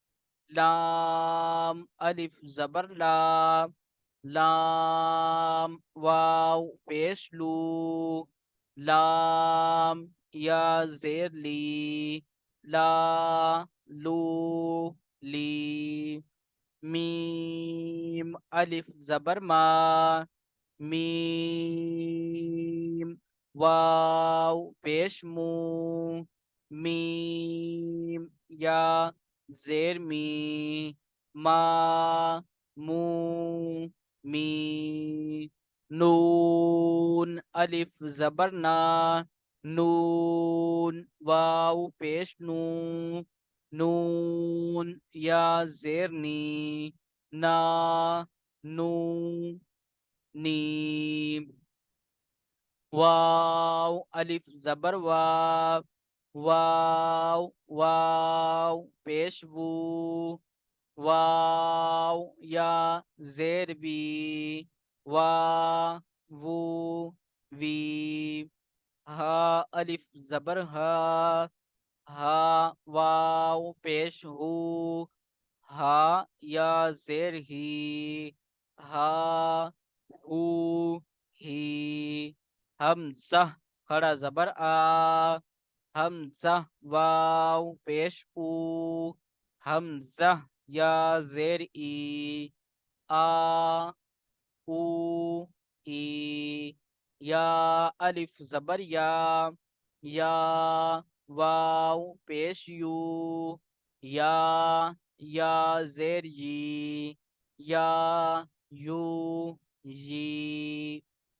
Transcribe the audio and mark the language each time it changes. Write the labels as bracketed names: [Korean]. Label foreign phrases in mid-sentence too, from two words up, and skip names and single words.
[Urdu] لام الف زبر لا، لام واو پیش لو، لام یا زیر لی، لا لو لی، میم الف زبر ما، میم واو پیش مو، میم یا زیر می، ما مو می نون الف زبر نا نون واو پیش نو نون یا زیر نی نا نو نیم واو الف زبر واو واو واو پیش وو واو یا زیر بی وا وو وی ہا الف زبر ہا ہا واو پیش ہو ہا یا زیر ہی ہا ہو ہی حمزہ کھڑا زبر آ حمزہ واو پیش او حمزہ یا زیر ای آ او ای یا الف زبر یا واو پیش یو یا زیر یی یا یو یی